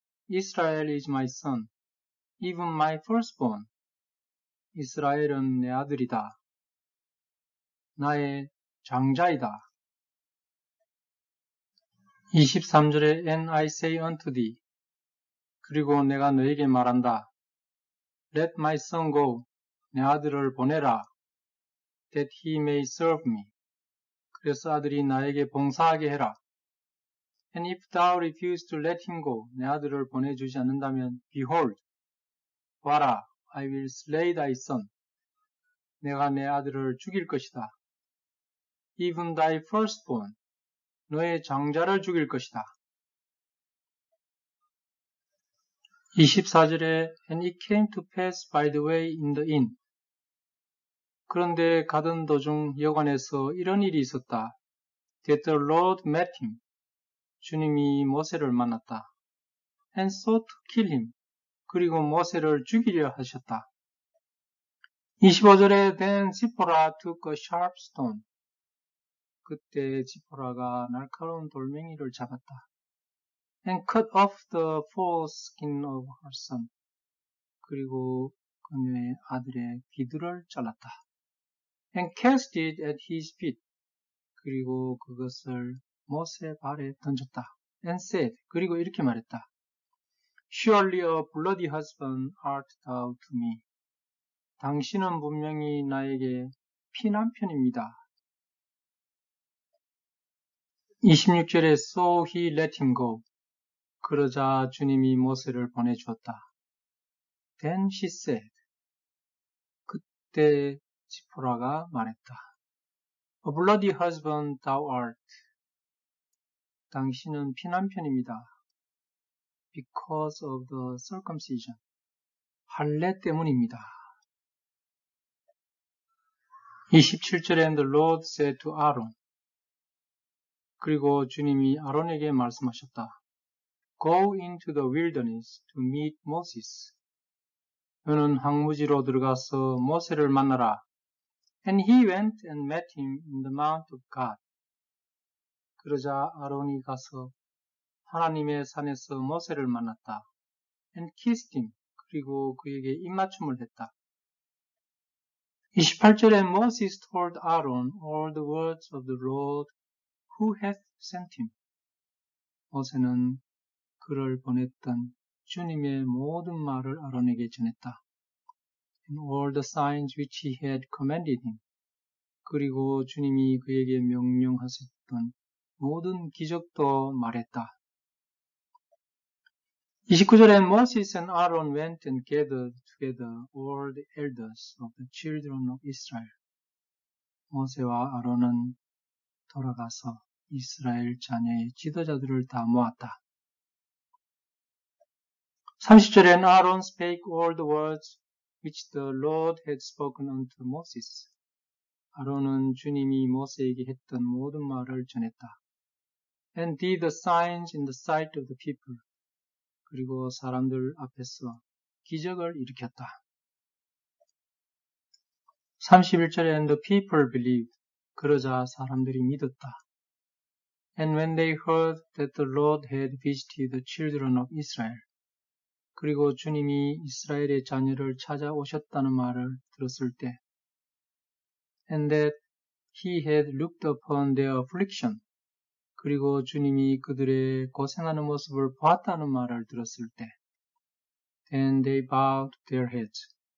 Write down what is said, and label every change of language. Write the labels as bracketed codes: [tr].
[en] Israel is my son, even my firstborn. [ko] 이스라엘은 내 아들이다. 나의 장자이다. 23절에 [en] And I say unto thee. [ko] 그리고 내가 너에게 말한다. [en] Let my son go. [ko] 내 아들을 보내라. [en] That he may serve me. [ko] 그래서 아들이 나에게 봉사하게 해라. [en] And if thou refuse to let him go, [ko] 내 아들을 보내주지 않는다면, [en] behold, [ko] 봐라, [en] I will slay thy son. [ko] 내가 내 아들을 죽일 것이다. [en] Even thy firstborn, [ko] 너의 장자를 죽일 것이다. 24절에 [en] And it came to pass by the way in the inn. [ko] 그런데 가던 도중 여관에서 이런 일이 있었다. [en] That the Lord met him. [ko] 주님이 모세를 만났다. [en] And sought to kill him. [ko] 그리고 모세를 죽이려 하셨다. 25절에 [en] Then Zipporah took a sharp stone. [ko] 그때 지포라가 날카로운 돌멩이를 잡았다. [en] And cut off the foreskin of her son. [ko] 그리고 그녀의 아들의 비두를 잘랐다. [en] And cast it at his feet. [ko] 그리고 그것을 모세 발에 던졌다. [en] And said. [ko] 그리고 이렇게 말했다. [en] Surely a bloody husband art thou to me. [ko] 당신은 분명히 나에게 피남편입니다. 26절에 [en] So he let him go. [ko] 그러자 주님이 모세를 보내주었다. [en] Then she said. [ko] 그때 지포라가 말했다. [en] A bloody husband thou art. [ko] 당신은 피남편입니다. [en] Because of the circumcision. [ko] 할례 때문입니다. 27절에 [en] And the Lord said to Aaron. [ko] 그리고 주님이 아론에게 말씀하셨다. [en] Go into the wilderness to meet Moses. [ko] 너는 황무지로 들어가서 모세를 만나라. [en] And he went and met him in the mount of God. [ko] 그러자 아론이 가서 하나님의 산에서 모세를 만났다. [en] And kissed him. [ko] 그리고 그에게 입맞춤을 했다. 28절에 [en] Moses told Aaron all the words of the Lord who hath sent him. [ko] 모세는 그를 보냈던 주님의 모든 말을 아론에게 전했다. [en] And all the signs which he had commanded him. [ko] 그리고 주님이 그에게 명령하셨던 모든 기적도 말했다. 29절에 [en] Moses and Aaron went and gathered together all the elders of the children of Israel. [ko] 모세와 아론은 돌아가서 이스라엘 자녀의 지도자들을 다 모았다. 30절엔 [en] Aaron spake all the words which the Lord had spoken unto Moses. [ko] 아론은 주님이 모세에게 했던 모든 말을 전했다. [en] And did the signs in the sight of the people. [ko] 그리고 사람들 앞에서 기적을 일으켰다. 31절에 [en] And the people believed. [ko] 그러자 사람들이 믿었다. [en] And when they heard that the Lord had visited the children of Israel. [ko] 그리고 주님이 이스라엘의 자녀를 찾아오셨다는 말을 들었을 때 [en] And that he had looked upon their affliction. [ko] 그리고 주님이 그들의 고생하는 모습을 보았다는 말을 들었을 때 [en] Then they bowed their heads.